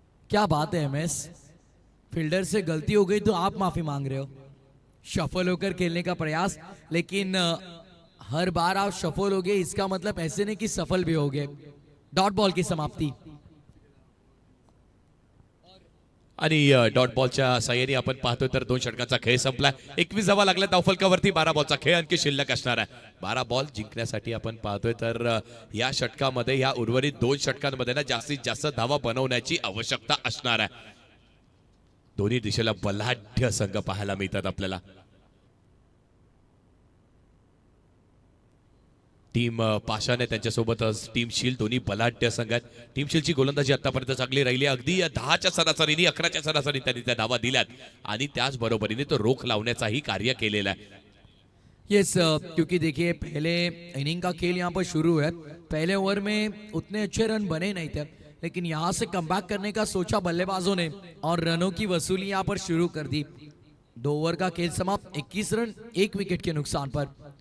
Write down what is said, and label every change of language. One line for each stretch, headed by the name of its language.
Hindi: क्या बात है एमएस, फील्डर से गलती हो गई तो आप माफी मांग रहे हो, शफल होकर खेलने का प्रयास, लेकिन हर बार आप सफल हो गए इसका मतलब ऐसे नहीं कि सफल भी हो गए। डॉट बॉल की समाप्ती
Marathi: आणि डॉट बॉलच्या साह्याने आपण पाहतोय तर 2 षटकांचा खेळ संपलाय। 21 धावा लागल्या धावफलकावरती, 12 बॉलचा खेळ आणखी शिल्लक असणार आहे। 12 बॉल जिंकण्यासाठी आपण पाहतोय तर या षटकामध्ये, या उर्वरित 2 षटकांमध्ये ना जास्तीत जास्त धावा बनवण्याची आवश्यकता असणार आहे। दोन्ही दिशेला बलाढ्य संघ पाहायला मिळतात आपल्याला। टीम पाशाने त्यांच्यासोबतच टीम शील दोन्ही बलाढ्य संघ आहेत। टीम शीलची गोलंदाजी आतापर्यंत चांगली राहिली, अगदी 10च्या सरासरीने 11च्या सरासरीने त्यांनी त्या धावा दिल्यात आणि त्याच बरोबरीने तो रोख लावण्याचाही कार्य केलेला आहे।
Hindi: यस, क्योंकि देखिए पहले इनिंग का खेल यहाँ पर शुरू है, पहले ओवर में उतने अच्छे रन बने नहीं थे, लेकिन यहाँ से कमबैक करने का सोचा बल्लेबाजों ने और रनों की वसूली यहाँ पर शुरू कर दी। 2 ओवर का खेल समाप्त, 21 रन 1 विकेट के नुकसान पर।